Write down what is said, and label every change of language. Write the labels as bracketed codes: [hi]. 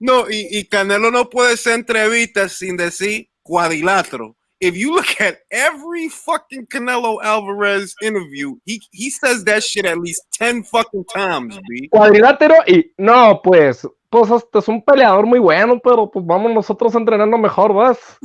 [es] y Canelo no puede hacer entrevistas sin decir cuadrilátero. [en] If you look at every fucking Canelo Alvarez interview, he says that shit at least 10 fucking times, B. [es] Cuadrilátero y no, pues este es un peleador muy bueno, pero pues vamos nosotros entrenando mejor, ¿vas?